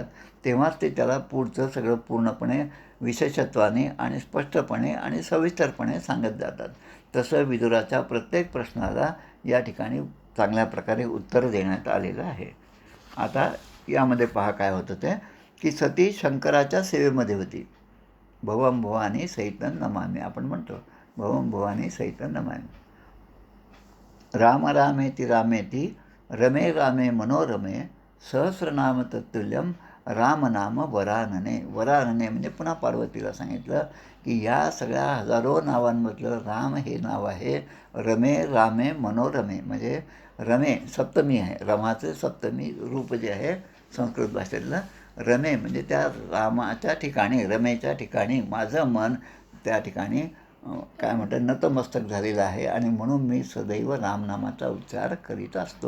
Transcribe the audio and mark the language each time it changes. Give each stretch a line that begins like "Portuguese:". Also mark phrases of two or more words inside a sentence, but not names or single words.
Marathi: तेव्हाच ते त्याला पुढचं सगळं पूर्णपणे विशेषत्वाने आणि स्पष्टपणे आणि सविस्तरपणे सांगत जातात. तसं विदुराच्या प्रत्येक प्रश्नाला या ठिकाणी चांगल्या प्रकारे उत्तर देण्यात आलेलं आहे. आता यामध्ये पहा काय होतं ते की सती शंकराच्या सेवेमध्ये होती.
Sanskrit: भवम भवानी सहितं नमामि
Marathi: आपण म्हणतो,
Sanskrit: भवम भवानी सहितं नमामि. राम रामेति रामेति रमे रामे मनोरमे सहस्रनाम तत्तुल्यम रामनाम वरानने.
Marathi: वरानने म्हणजे पुन्हा पार्वतीला सांगितलं की या सगळ्या हजारो नावांमधलं राम हे नाव आहे.
Sanskrit: रमे रामे मनोरमे
Marathi: म्हणजे रमे सप्तमी आहे. रमाचं सप्तमी रूप जे आहे संस्कृत भाषेतलं. रमे म्हणजे त्या रामाच्या ठिकाणी, रमेच्या ठिकाणी माझं मन त्या ठिकाणी काय म्हणतात नतमस्तक झालेलं आहे आणि म्हणून मी सदैव रामनामाचा उच्चार करीत असतो.